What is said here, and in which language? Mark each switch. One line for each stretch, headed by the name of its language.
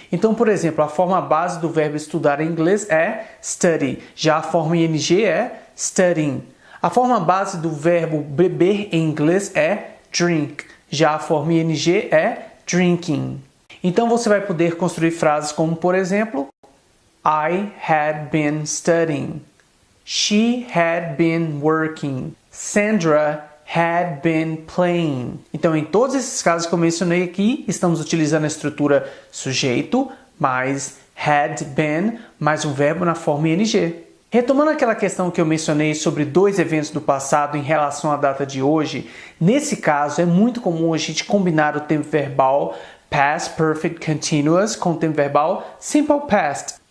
Portuguese: Então, por exemplo, a forma base do verbo estudar em inglês é study, já a forma ing é studying. A forma base do verbo beber em inglês é drink. Já a forma ing é drinking. Então você vai poder construir frases como, por exemplo,
English: I had been studying. She had been working. Sandra had been playing.
Portuguese: Então, em todos esses casos que eu mencionei aqui, estamos utilizando a estrutura sujeito mais had been mais um verbo na forma ing. Retomando aquela questão que eu mencionei sobre dois eventos do passado em relação à data de hoje, nesse caso é muito comum a gente combinar o tempo verbal Past Perfect Continuous com o tempo verbal Simple Past.